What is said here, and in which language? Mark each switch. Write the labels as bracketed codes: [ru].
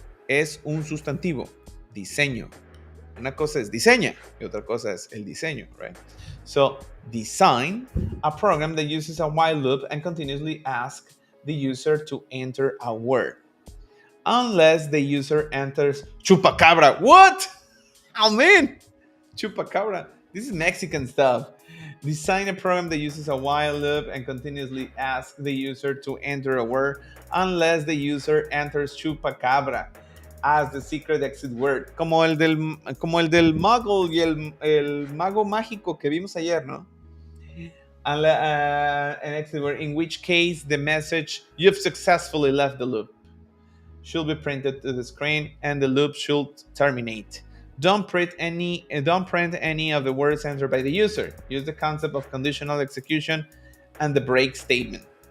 [es] Es un sustantivo, diseño. Una cosa es diseña y otra cosa es el diseño, [en] right? So, design a program that uses a while loop and continuously asks the user to enter a word. Unless the user enters chupacabra. What? Oh, man. Chupacabra. This is Mexican stuff. Design a program that uses a while loop and continuously asks the user to enter a word unless the user enters chupacabra as the secret exit word. [es] Como el del muggle y el mago mágico que vimos ayer, ¿no? [en] An exit word, in which case the message "you've successfully left the loop" should be printed to the screen and the loop should terminate. Don't print any of the words entered by the user. Use the concept of conditional execution and the break statement.